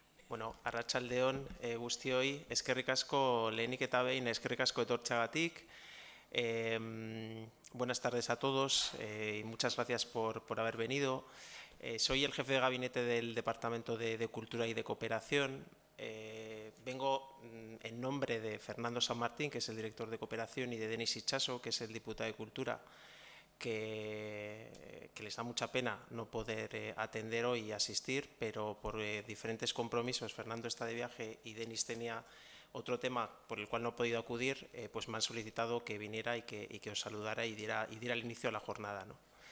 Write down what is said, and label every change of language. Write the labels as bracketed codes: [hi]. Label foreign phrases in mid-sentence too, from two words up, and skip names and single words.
[eu] Bueno, arratsaldeon guztioi, eskerrik asko lehenik eta behin, eskerrik asko etortzeagatik. [es] Buenas tardes a todos y muchas gracias por haber venido. Soy el jefe de gabinete del Departamento de Cultura y de Cooperación. Vengo en nombre de Fernando San Martín, que es el director de Cooperación, y de Denis Itxaso, que es el diputado de Cultura, que les da mucha pena no poder atender hoy y asistir, pero por diferentes compromisos, Fernando está de viaje y Denis tenía otro tema por el cual no he podido acudir, pues me han solicitado que viniera y que os saludara y diera el inicio a la jornada, ¿no?